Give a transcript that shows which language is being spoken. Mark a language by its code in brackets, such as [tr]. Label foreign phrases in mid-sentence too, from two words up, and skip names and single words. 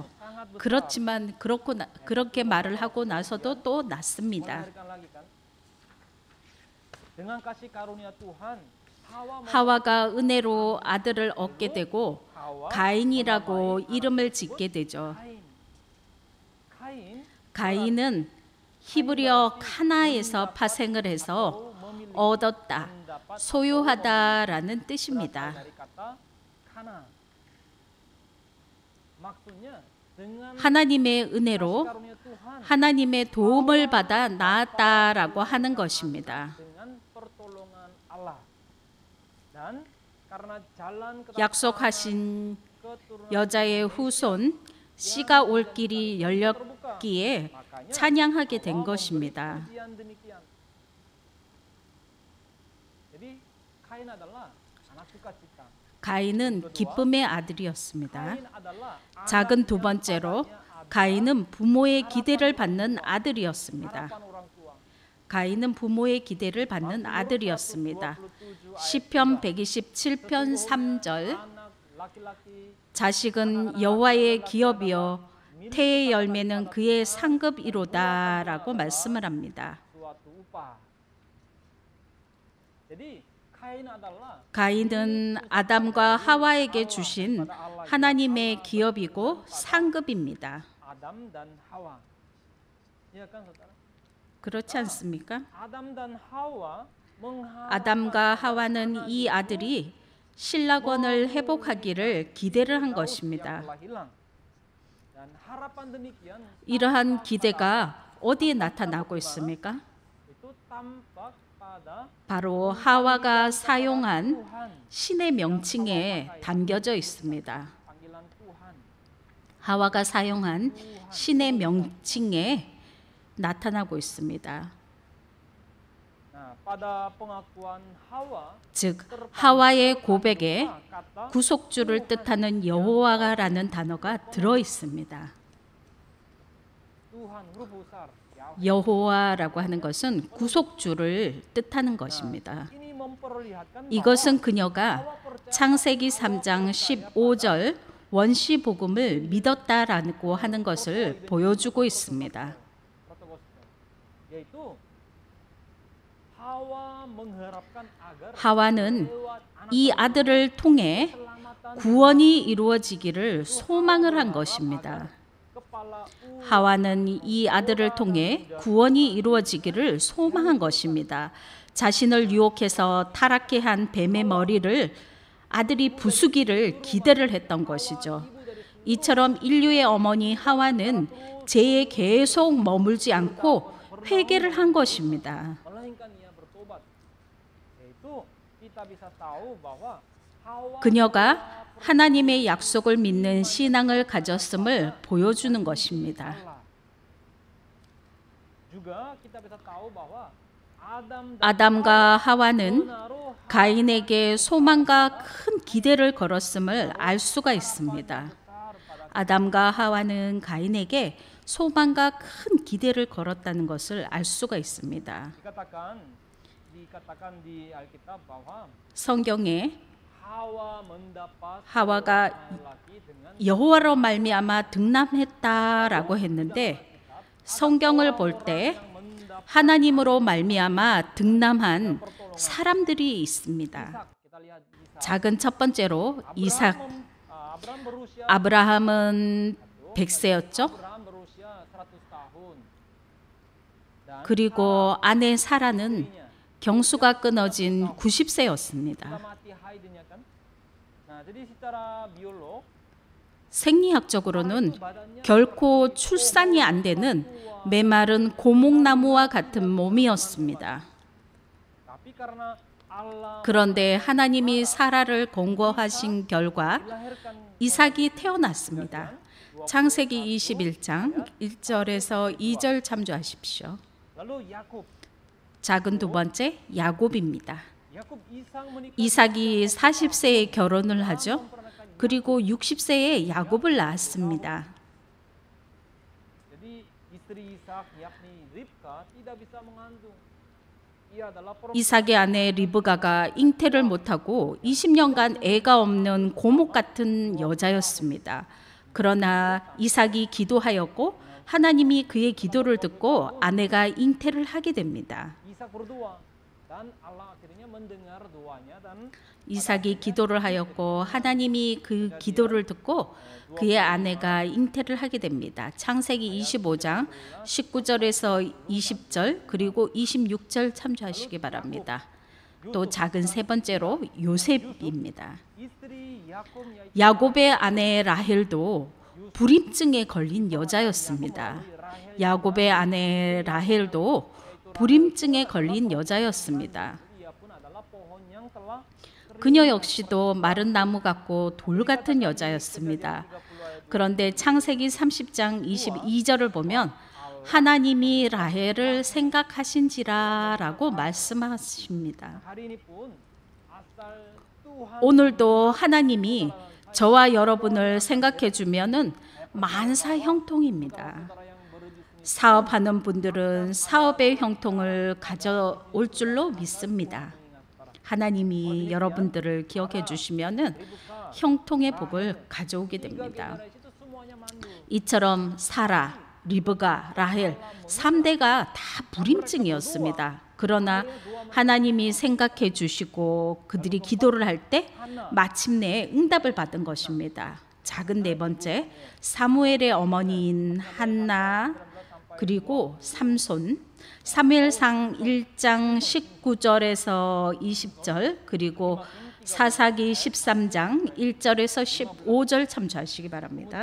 [ko] 그렇지만 그렇게 말을 하고 나서도 또 낳습니다. [id] melahirkan lagi kan. Dengan kasih karunia Tuhan, Hawa [ko] 하와가 은혜로 아들을 얻게 되고 가인이라고 이름을 짓게 되죠. [id] Kain [ko] 가인은 히브리어 카나에서 파생을 해서 얻었다, 소유하다라는 뜻입니다. [id] dari kata kana. Maksudnya dengan [ko] 하나님의 은혜로 [id] karunia Tuhan [ko] 하나님의 도움을 받아 낳았다라고 하는 것입니다. [id] dengan pertolongan Allah. Dan karena jalan [ko] 약속하신 [id] keturunan [ko] 여자의 후손 씨가 올 길이 열렸기에 찬양하게 된 것입니다. [id] ujian demikian. Jadi Kain adalah anak sukacita. [ko] 가인은 기쁨의 아들이었습니다. [id] Kain adalah [ko] 작은 두 번째로 가인은 부모의 기대를 받는 아들이었습니다. [id] harapan orang tua. [ko] 가인은 부모의 기대를 받는 아들이었습니다. 시편 127편 3절 [id] Anak laki-laki [ko] 자식은 여호와의 기업이요 태의 열매는 그의 상급이로다라고 말씀을 합니다. [id] suatu upah. Jadi [ko] 가인은 아담과 하와에게 주신 하나님의 기업이고 상급입니다. [id] Adam dan Hawa. Ya kan saudara? [ko] 그렇지 않습니까? [id] Adam dan Hawa [ko] 아담과 하와는 이 아들이 신라권을 회복하기를 기대를 한 것입니다. [id] Dan harapan demikian [ko] 이러한 기대가 어디에 나타나고 있습니까? [id] itu tampak pada [ko] 바로 하와가 사용한 [id] Tuhan, [ko] 신의 명칭에 담겨져 있습니다. [id] panggilan Tuhan. [ko] 하와가 사용한 신의 명칭에 나타나고 있습니다. [id] Nah, pada pengakuan Hawa [ko] 즉 하와의 고백에 구속주를 뜻하는 여호와라는 단어가 들어 있습니다. [id] Tuhan huruf besar Yahweh. [ko] 여호와라고 하는 것은 구속주를 뜻하는 것입니다. [id] Ini memperlihatkan [ko] 이것은 그녀가 창세기 3장 15절 원시 복음을 믿었다라고 하는 것을 보여주고 있습니다. [id] yaitu Hawa mengharapkan agar [ko] 하와는 [id] lewat anak [ko] 이 아들을 통해 [id] keselamatan [ko] 구원이 이루어지기를 소망을 한 것입니다. [id] kepala [ko] 하와는 이 아들을 통해 구원이 이루어지기를 소망한 것입니다. 자신을 유혹해서 타락케 한 뱀의 머리를 아들이 부수기를 기대를 했던 것이죠. 이처럼 인류의 어머니 하와는 죄에 계속 머물지 않고 회개를 한 것입니다. [id] melainkan ia bertobat. Yaitu kita bisa tahu bahwa Hawa [ko] 그녀가 하나님의 약속을 믿는 신앙을 가졌음을 보여주는 것입니다. [id] Allah. Juga kita bisa tahu bahwa Adam dan [ko] 아담과 하와는 [id] menaruh [ko] 가인에게 소망과 큰 기대를 걸었음을 알 수가 있습니다. [id] besar pada [ko] 아담과 하와는 가인에게 소망과 큰 기대를 걸었다는 것을 알 수가 있습니다. [id] dikatakan di Alkitab bahwa [ko] 성경에 [id] Hawa mendapat [ko] 하와가 [id] laki dengan [ko] 여호와로 말미암아 등남했다라고 했는데 성경을 볼 때 하나님으로 말미암아 등남한 사람들이 있습니다. [id] kita lihat Ishak. [ko] 작은 첫 번째로 이삭. [id] Abraham berusia [ko] 아브라함은 100세였죠. [id] Abraham berusia 100 tahun. Dan [ko] 그리고 아내 사라는 [id] istrinya [ko] 경수가 끊어진 90세였습니다. [id] sudah mati haidnya kan. Nah, jadi secara biolog [ko] 생리학적으로는 [id] badannya [ko] 결코 출산이 안 되는 메마른 고목나무와 같은 몸이었습니다. [id] tapi karena Allah [ko] 그런데 하나님이 사라를 권고하신 결과 [id] melahirkan [ko] 이삭이 태어났습니다. 창세기 21장 1절에서 2절 참조하십시오. [id] lalu Yakub [ko] 작은 두 번째 야곱입니다. [id] Yakub Ishak menikah [ko] 이삭이 40세에 결혼을 하죠. 그리고 60세에 야곱을 낳았습니다. [id] jadi istri Ishak yakni Ribka tidak bisa mengandung. Ia adalah perempuan [ko] 이삭의 아내 리브가가 잉태를 못하고 20년간 애가 없는 고목 같은 여자였습니다. 그러나 이삭이 기도하였고 하나님이 그의 기도를 듣고 아내가 잉태를 하게 됩니다. [id] Ishak berdoa dan Allah akhirnya mendengar doanya dan [ko] 이삭이 기도를 하였고 하나님이 그 기도를 듣고 그의 아내가 잉태를 하게 됩니다. 창세기 25장 19절에서 20절 그리고 26절 참조하시기 바랍니다. 또 작은 세 번째로 요셉입니다. [id] istri Yakub yaitu [ko] 야곱의 아내 라헬도 불임증에 걸린 여자였습니다. 야곱의 아내 라헬도 불임증에 걸린 여자였습니다. [id] ia pun adalah pohon yang telah [ko] 그녀 역시도 마른 나무 같고 돌 같은 여자였습니다. 그런데 창세기 30장 22절을 보면 하나님이 라헬을 생각하신지라라고 말씀하십니다. [id] hari ini pun asal Tuhan [ko] 오늘도 하나님이 저와 여러분을 생각해 주면은 만사 형통입니다. [id] saudara yang berbisnis [ko] 사업하는 분들은 사업의 형통을 가져올 줄로 믿습니다. 하나님이 여러분들을 기억해 주시면은 형통의 복을 가져오게 됩니다. [id] itu semuanya mandul. [ko] 이처럼 사라, 리브가, 라헬 3대가 다 불임증이었습니다. 그러나 하나님이 생각해 주시고 그들이 기도를 할 때 마침내 응답을 받은 것입니다. 작은 네 번째, 사무엘의 어머니인 한나 그리고 삼손, 사무엘상 1장 19절에서 20절 그리고 사사기 13장 1절에서 15절 참조하시기 바랍니다.